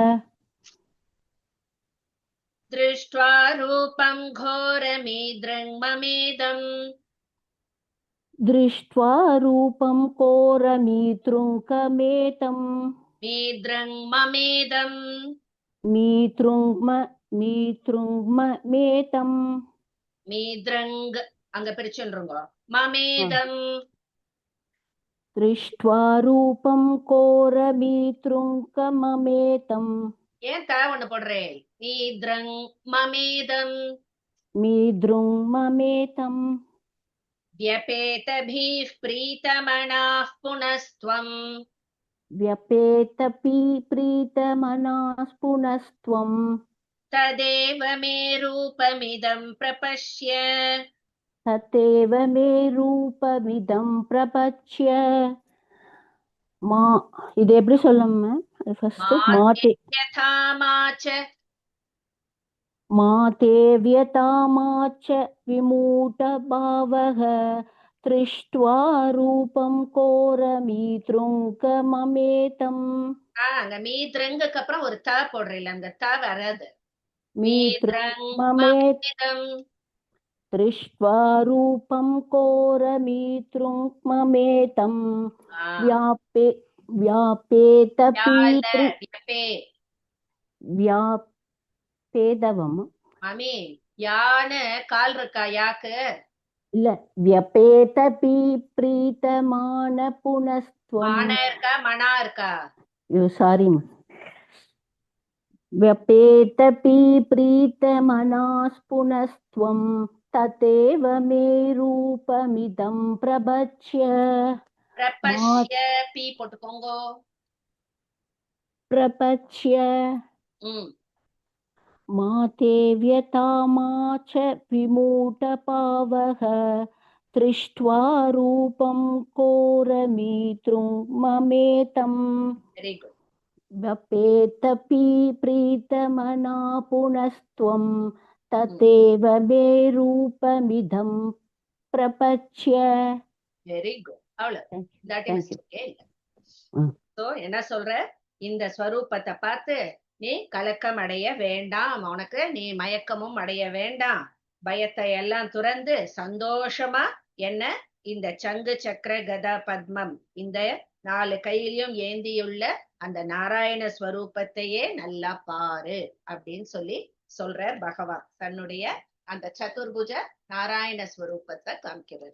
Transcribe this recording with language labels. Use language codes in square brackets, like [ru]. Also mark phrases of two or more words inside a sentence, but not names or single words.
[sa] दृष्ट्वा रूपं घोरमीद्रं ममेदम्. दृष्ट्वा रूपं कोरमीतृङ्कमेतं मीद्रं ममेदम्. मीतृङ्मेतं [ta] मीद्रंग அங்க பிரிச்சுன்றோங்க. [sa] மமேதம். दृष्ट्वा रूपं कोरमीतृङ्कममेतं. [ta] ஏன் தா ஒண்ணு போடுறேன்? [sa] मीदृङ् ममेदम्. मीदृङ्ममेतं व्यपेतभिः प्रीतमनाः पुनस्त्वं. व्यपेतपि प्रीतमनाः पुनस्त्वं. तदेव मे रूपमिदं प्रपश्य. तदेव मे रूपमिदं प्रपश्य. [ta] மா இது எப்படி சொல்லணும்? ஃபர்ஸ்ட் மாதே [sa] यथा माच्च मातेव्यता मा च विमूढभावः दृष्ट्वा रूपं कोरमीतृङ्कममेतम्. [ta] அங்க மீத்ரங்குக்கு அப்புறம் ஒரு தா போடுறீங்க, அந்த தா வராது. [sa] மீத்ரங்மமேதம் दृष्ट्वा रूपं कोरमीतृङ्कममेतं व्यापेदवम [ta] மாமி யானு கால் இருக்கா? யாக்கு இல்ல. [sa] व्यपेतपि प्रीतमान पुनस्त्वं. [ta] மான இருக்கா? மனா இருக்கா? சாரி. [sa] व्यपेतपि प्रीतमनाः पुनस्त्वं तदेव मे रूपमिदं प्रपश्य. [ta] பிரபஷ்ய பி போட்டுக்கோங்க. [sa] प्रपश्य मातेव्यता मा च विमूढभावः दृष्ट्वा रूपं कोरमीतृङ्ममेतं. [en] Very good. [sa] व्यपेतपि प्रीतमना पुनस्त्वं तदेव मे रूपमिदं प्रपश्य. [en] Very good. அவ்வளவு. That is okay. [ta] So என்ன சொல்ற? இந்த ஸ்வரூபத்தை பார்த்து நீ கலக்கம் அடைய வேண்டாம், உனக்கு நீ மயக்கமும் அடைய வேண்டாம், பயத்தை எல்லாம் துறந்து சந்தோஷமா என்ன இந்த சங்கு சக்கர கதா பத்மம் இந்த 4 கையிலையும் ஏந்தியுள்ள அந்த நாராயண ஸ்வரூபத்தையே நல்லா பாரு அப்படின்னு சொல்லி சொல்ற பகவான் தன்னுடைய அந்த சதுர்புஜ நாராயண ஸ்வரூபத்தை காமிக்கிறார்.